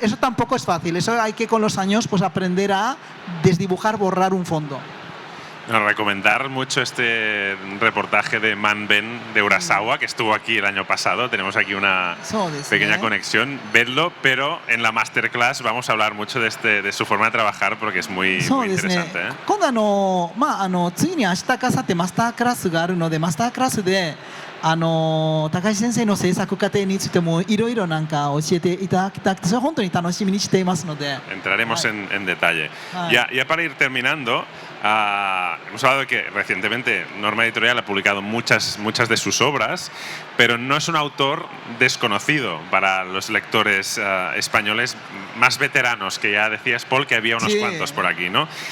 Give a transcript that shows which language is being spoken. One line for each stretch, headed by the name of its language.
Spanish: Eso tampoco es fácil, eso hay que con los años pues aprender a desdibujar, borrar un fondo. Recomendar mucho este reportaje de Manben de Urasawa, que estuvo aquí el año pasado. Tenemos aquí una pequeña conexión. Vedlo, pero en la masterclass vamos a hablar mucho de su forma de trabajar porque es muy interesante.
Japanese: 今度次に明日か明後日マスタークラスがあるので、マスタークラスで高橋先生の制作過程についてもいろいろなんか教えていただきたくて、それは本当に楽しみにしていますので。
Spanish: Entraremos en detalle. Ya para ir terminando, hemos hablado de que recientemente Norma Editorial ha publicado muchas de sus obras, pero no es un autor desconocido para los lectores españoles más veteranos, que ya decías, Paul, que había unos cuantos por aquí, ¿no?